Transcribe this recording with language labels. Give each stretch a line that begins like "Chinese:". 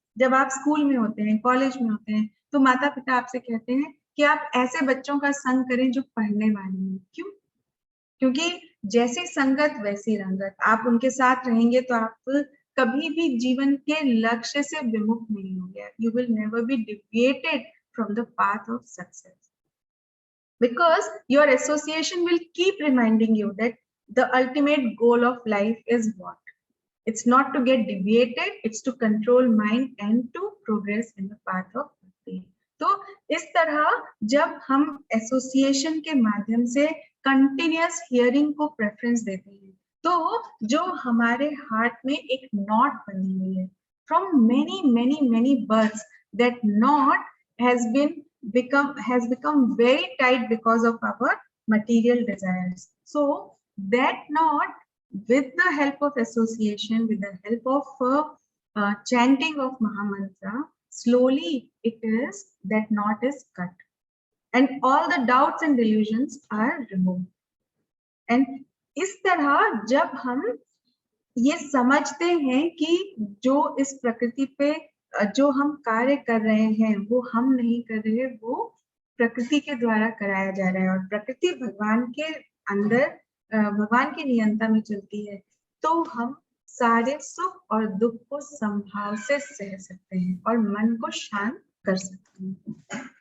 Hindi: जब आप स्कूल में होते हैं, कॉलेज में होते हैं, तो माता पिता आपसे कहते हैं कि आप ऐसे बच्चों का संग करें जो पढ़ने वाले हैं। क्यों? क्योंकि जैसी संगत वैसी रंगत, आप उनके साथ रहेंगे तो आप कभी भी जीवन के लक्ष्य से विमुख नहीं होंगे।
English: You will never be deviated from the path of success, because your association will keep reminding you that the ultimate goal of life is what? It's not to get deviated, it's to control mind and to progress in the path of bhakti.
Hindi: तो इस तरह जब हम association के माध्यम से continuous hearing को preference देते हैं, तो जो हमारे हार्ट में एक नॉट बनी हुई है,
English: From many many many births, that knot has become very tight because of our material desires. So that knot, with the help of association, with the help of chanting of Mahamantra, slowly that knot is cut, and all the doubts and delusions are removed.
Hindi: And इस तरह जब हम ये समझते हैं कि जो इस प्रकृति पे जो हम कार्य कर रहे हैं वो हम नहीं कर रहे, वो प्रकृति के द्वारा कराया जा रहा है, और प्रकृति भगवान के अंदर, भगवान की नियंत्रण में चलती है, तो हम सारे सुख और दुख को संभाव से सह सकते हैं और मन को शांत कर सकते हैं।